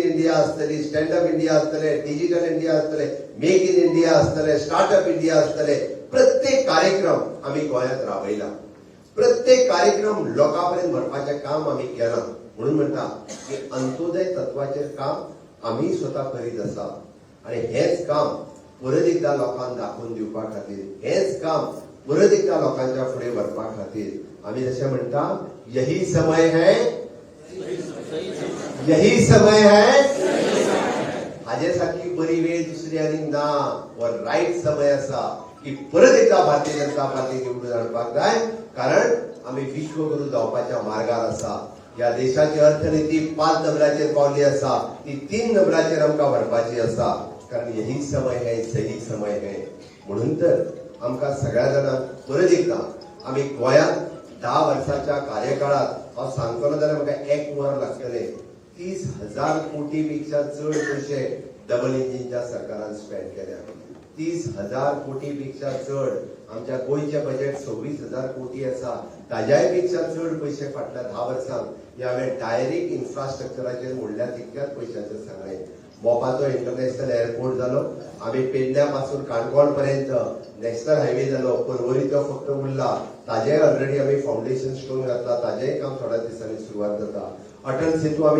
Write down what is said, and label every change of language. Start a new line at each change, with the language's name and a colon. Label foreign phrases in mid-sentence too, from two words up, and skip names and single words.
Konkani: इंडिया आसतली स्टँडअप इंडिया आसतले डिजिटल इंडिया आसतले मेक इन इंडिया आसतले स्टार्टअप इंडिया आसतले प्रत्येक कार्यक्रम आम्ही गोंयांत राबयला प्रत्येक कार्यक्रम लोकांपर्यंत व्हरपाचें काम आम्ही केलां म्हणून म्हणटा की अंत्योदय तत्वाचेर काम आम्ही स्वता करीत आसा आणि हेच काम परत एकदा लोकांक दाखोवन दिवपा खातीर हेच काम परत एकदा लोकांच्या फुडें व्हरपा खातीर आम्ही जशें म्हणटा
Hindi: यही समय है
Konkani: हाजे सारखी बरी वेळ दुसरी आनी ना व राईट समय असा की परत एकदा भारतीय जनता पार्टी निवडून हाडपाक जाय कारण आम्ही विश्वगुरू जावपाच्या मार्गार आसा या देशाची अर्थनीती 5 नंबराचेर पावली आसा ती 3 नंबराचेर आमकां व्हरपाची आसा कारण
Hindi: यही समय है सही समय है
Konkani: म्हणून तर आमकां सगळ्या जाणांक परत एकदा आम्ही गोंयांत 10 वर्साच्या कार्यकाळात हांव सांगतलो जाल्यार म्हाका 1 वर लागतले 30,000 कोटी पेक्षा चड पयशे डबल इंजिनच्या सरकारान स्पेंड केल्या 30,000 कोटी पेक्षा चड आमच्या गोंयचे बजेट 26,000 कोटी आसा ताज्याय पेक्षा चड पयशे फाटल्या 10 वर्सांक ह्या वेळेर डायरेक्ट इन्फ्रास्ट्रक्चराचेर मोडल्या तितक्याच पयशांचें सांगलें मोपाचो
English: international airport
Konkani: जालो आम्ही पेडण्या पासून काणकोण पर्यंत
English: national highway
Konkani: जालो पर्वरीचो फक्त उरला ताजेय ऑलरेडी आम्ही
English: foundation stone
Konkani: घातला ताजेय काम थोड्या दिसांनी सुरुवात जाता अटल सेतू आम्ही